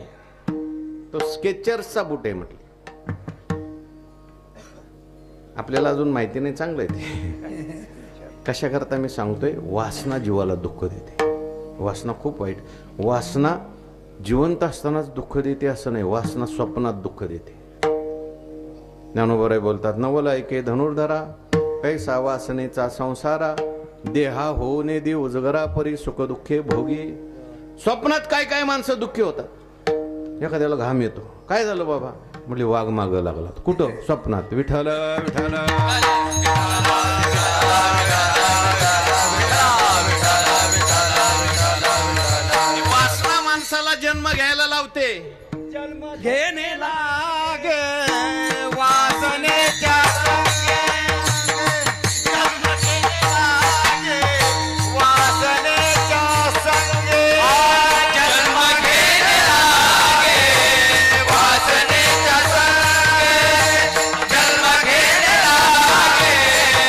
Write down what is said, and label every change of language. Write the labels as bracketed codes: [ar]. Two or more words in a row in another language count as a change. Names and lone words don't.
[mr] तो स्केचर्सचा बूट आहे म्हटलं. आपल्याला अजून माहिती नाही, चांगलं आहे ते. कशा करता मी सांगतोय, वासना जीवाला दुःख देते. वासना खूप वाईट. वासना जिवंत असतानाच दुःख देते असं नाही, वासना स्वप्नात दुःख देते. ज्ञानोबराय बोलतात, नवल ऐके धनुर्धरा कैसा वासनेचा संसारा देहा होऊने दे उजगरा परी सुख दुःखे भोगी. स्वप्नात काय काय माणसं दुःखी होतात. एखाद्याला घाम येतो, काय झालं बाबा? म्हणजे वाघ माग लागला. कुठं? स्वप्नात. विठाल विठाल वासना माणसाला जन्म घ्यायला लावते. जन्म घेणे लागे वासनेच्या संगे. जन्म घेणे लागे वासनेच्या संगे. जन्म घेणे लागे वासनेच्या संगे. जन्म घेणे लागे